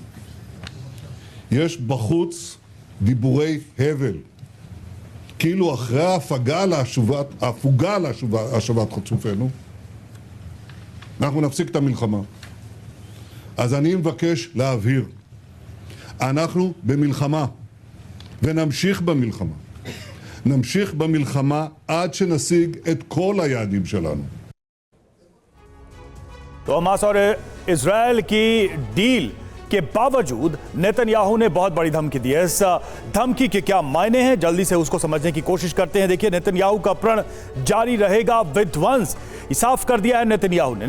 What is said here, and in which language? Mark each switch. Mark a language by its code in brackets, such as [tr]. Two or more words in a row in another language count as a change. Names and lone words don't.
[he] יש בחוץ דיבורי הבל, כאילו אחרי ההפוגה להשבת חטופינו, אנחנו נפסיק את המלחמה. אז אני מבקש להבהיר, אנחנו במלחמה, ונמשיך במלחמה. נמשיך במלחמה עד שנשיג את כל היעדים שלנו. [hi] तो हमास और इजराइल की डील के बावजूद नेतन्याहू ने बहुत बड़ी धमकी दी है। इस धमकी के क्या मायने हैं, जल्दी से उसको समझने की कोशिश करते हैं। देखिए, नेतन्याहू का प्रण जारी रहेगा विध्वंस, साफ कर दिया है नेतन्याहू ने।